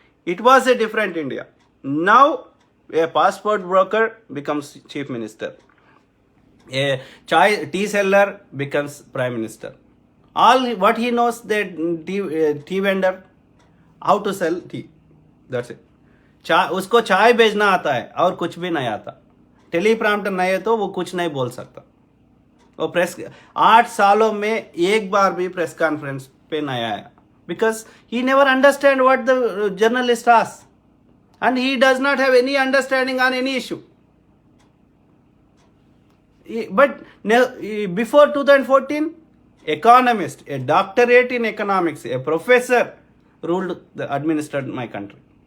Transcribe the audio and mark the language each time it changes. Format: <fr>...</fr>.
<en>It was a different India. Now, a passport broker becomes chief minister. A tea seller becomes prime minister. All what he knows, that tea vendor, how to sell tea. That's it.</en> <hi>उसको चाय बेचना आता है और कुछ भी नहीं आता। टेलीप्रॉम्प्टर नहीं है तो वो कुछ नहीं बोल सकता। वो प्रेस 8 सालों में एक बार भी प्रेस कॉन्फ्रेंस पे नहीं आया,</hi> <en>because he never understand what the journalist asks, and he does not have any understanding on any issue. But before 2014, economist, a doctorate in economics, a professor administered my country.</en>